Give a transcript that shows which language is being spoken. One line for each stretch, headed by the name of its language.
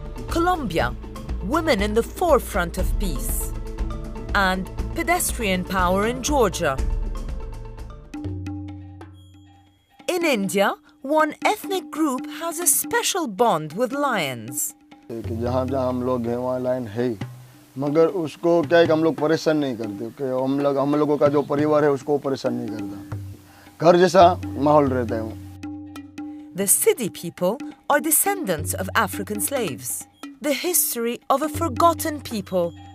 English: Colombia, women in the forefront of peace. And pedestrian power in Georgia. In India, one ethnic group has a special bond with lions.
Hindi: जहाँ जहाँ हम लोग हैं वहाँ line है ही, मगर उसको क्या है कि हम लोग परेशान नहीं करते कि हम लोगों का जो परिवार है उसको परेशान नहीं करता, घर जैसा माहौल रहता है वो.
English: The Sidi people are descendants of African slaves, the history of a forgotten people.